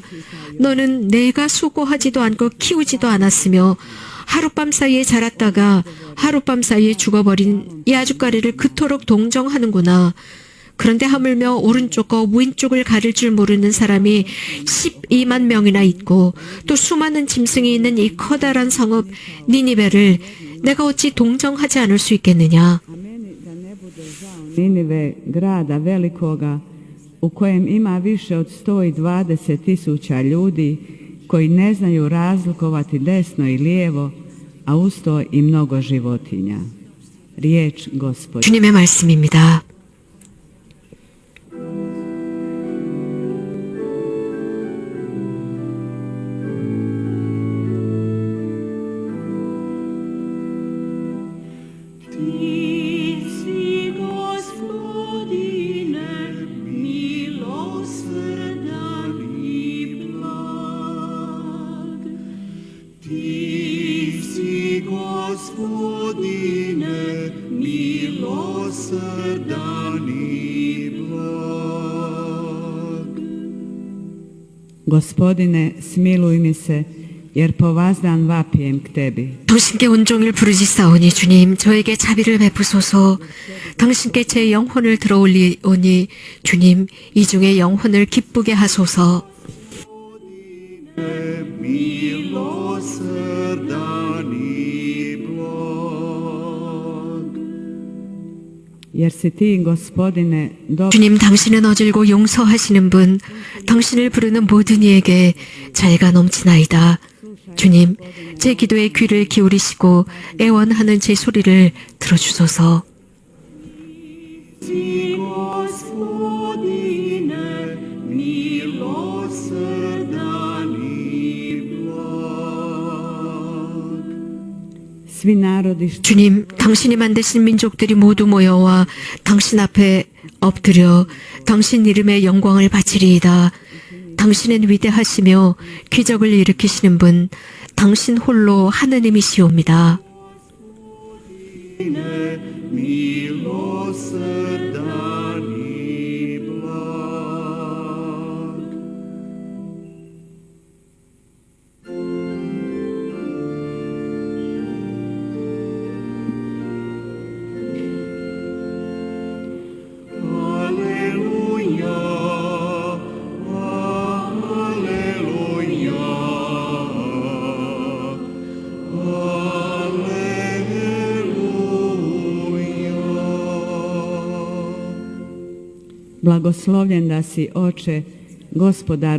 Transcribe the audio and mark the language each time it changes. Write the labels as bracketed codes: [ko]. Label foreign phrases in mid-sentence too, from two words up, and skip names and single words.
[ko] 너는 내가 수고하지도 않고 키우지도 않았으며 하룻밤 사이에 자랐다가 하룻밤 사이에 죽어버린 이 아주까리를 그토록 동정하는구나. 그런데 하물며 오른쪽과 왼쪽을 가릴 줄 모르는 사람이 12만 명이나 있고 또 수많은 짐승이 있는 이 커다란 성읍 니니베를 내가 어찌 동정하지 않을 수 있겠느냐. [hr] Ninive, grada velikoga, u kojem ima više od 120.000 ljudi koji ne znaju razlikovati desno i lijevo, a usto i mnogo životinja. Riječ Gospod. [ko] 주님의 말씀입니다. [hr] Ti si, Gospodine, milosrdan i blag. Ti si, Gospodine, milosrdan i blag. Gospodine, smiluj mi se, jer po vazdan vapijem k tebi. [ko] 당신께 온종일 부르짖사오니 주님 저에게 자비를 베푸소서. 당신께 제 영혼을 들어올리오니 주님 이 중에 영혼을 기쁘게 하소서. [hr] Milosrdan i blag. Jer si ti, Gospodine, dobar [ko] 주님 당신은 어질고 용서하시는 분, 당신을 부르는 모든 이에게 자애가 넘치나이다. 주님, 제 기도에 귀를 기울이시고 애원하는 제 소리를 들어주소서. [hr] Si, Gospodine, milosrdan i blag. svi narodi što [ko] 주님, 당신이 만드신 민족들이 모두 모여와 당신 앞에 엎드려 당신 이름의 영광을 바치리이다. 당신은 위대하시며 기적을 일으키시는 분, 당신 홀로 하느님이시옵니다. [hr] Milosrdan i blag. Alleluia, alleluia, blagoslovljen da si, Oče, Gospodaru,